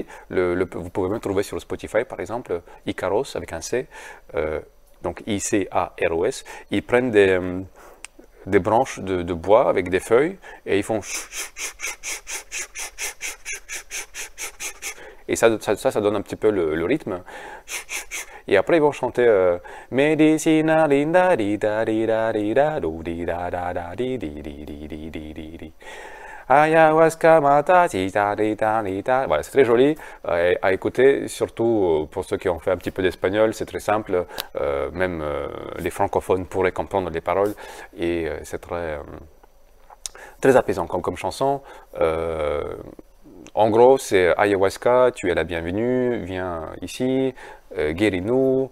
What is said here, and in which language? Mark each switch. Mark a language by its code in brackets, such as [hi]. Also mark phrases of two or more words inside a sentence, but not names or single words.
[fr] Vous pouvez même trouver sur Spotify, par exemple, Icaros avec un C, donc I-C-A-R-O-S. Ils prennent des branches de bois avec des feuilles et ils font et ça donne un petit peu le rythme. Et après, ils vont chanter [es] Medicina linda di da di da di da do di da da da di di [fr] di di di di di di Ayahuasca mata di da di da di da. Voilà, c'est très joli à écouter, surtout pour ceux qui ont fait un petit peu d'espagnol, c'est très simple, même les francophones pourraient comprendre les paroles et c'est très apaisant comme chanson. En gros, c'est ayahuasca, tu es la bienvenue, viens ici, guéris-nous.